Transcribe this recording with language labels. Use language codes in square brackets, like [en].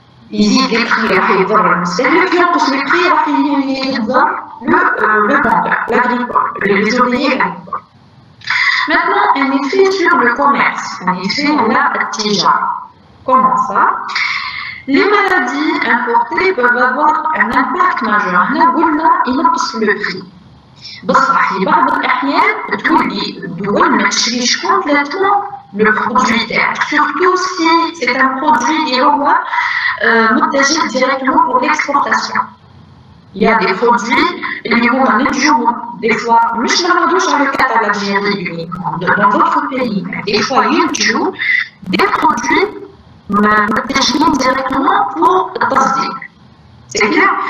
[ar] يزيد [fr] les prix [ar] راح يضر المستهلك ينقص [fr] les prix [ar] راح يضر [fr] le vendeur, l'agricole, les ouvriers agricoles. Maintenant, un effet sur le commerce, un effet à la tijara. Comment ça? Les maladies importées peuvent avoir un impact majeur. Nous [ar] قلنا ينقص [fr] le prix. [ar] بصح في بعض الأحيان تولي الدول ما تشريش [fr] complètement le produit [ar] تاعك. [fr] Surtout si c'est un produit [ar] اللي هو متجه [fr] directement pour l'exportation. Il y a des produits [ar] اللي هما نتجوا [fr] des fois [ar] مش نعرضوش على الكات [fr] à l'Algérie uniquement, dans d'autres pays. Des fois [ar] ينتجوا [fr] des produits [ar] متجهين [fr] directement pour [ar] التصدير. [fr] C'est clair?